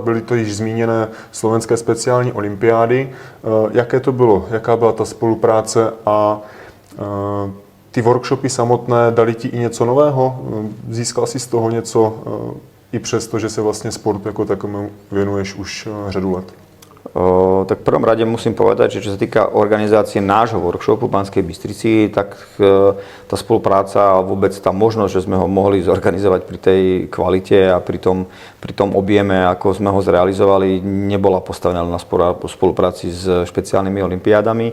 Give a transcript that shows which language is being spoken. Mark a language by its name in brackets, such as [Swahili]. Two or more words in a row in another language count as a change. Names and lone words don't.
[Czech] Byly to již zmíněné slovenské speciální olympiády. Jaké to bylo? Jaká byla ta spolupráce a ty workshopy samotné dali ti i něco nového? Získal si z toho něco i přesto, že se vlastně sportu jako takovému věnuješ už řadu let? [Slovak] Tak v prvom rade musím povedať, že čo sa týka organizácie nášho workshopu v Banskej Bystrici, tak tá spolupráca a vôbec tá možnosť, že sme ho mohli zorganizovať pri tej kvalite a pri tom objeme, ako sme ho zrealizovali, nebola postavená na spolupráci s špeciálnymi olympiádami.